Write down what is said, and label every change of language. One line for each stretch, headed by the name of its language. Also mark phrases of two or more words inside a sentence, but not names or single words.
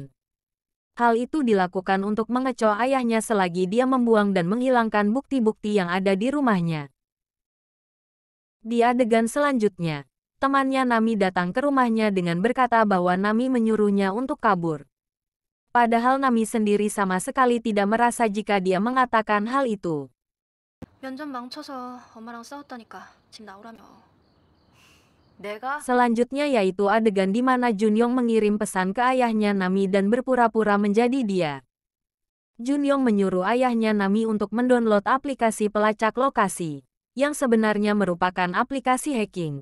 Indonesian: Hal itu dilakukan untuk mengecoh ayahnya selagi dia membuang dan menghilangkan bukti-bukti yang ada di rumahnya. Di adegan selanjutnya, temannya Nami datang ke rumahnya dengan berkata bahwa Nami menyuruhnya untuk kabur. Padahal Nami sendiri sama sekali tidak merasa jika dia mengatakan hal itu.
Korean: 면접 망쳐서 엄마랑 싸웠다니까 집 나오라며.
Indonesian: Selanjutnya yaitu adegan di mana Junyong mengirim pesan ke ayahnya Nami dan berpura-pura menjadi dia. Junyong menyuruh ayahnya Nami untuk mendownload aplikasi pelacak lokasi, yang sebenarnya merupakan aplikasi hacking.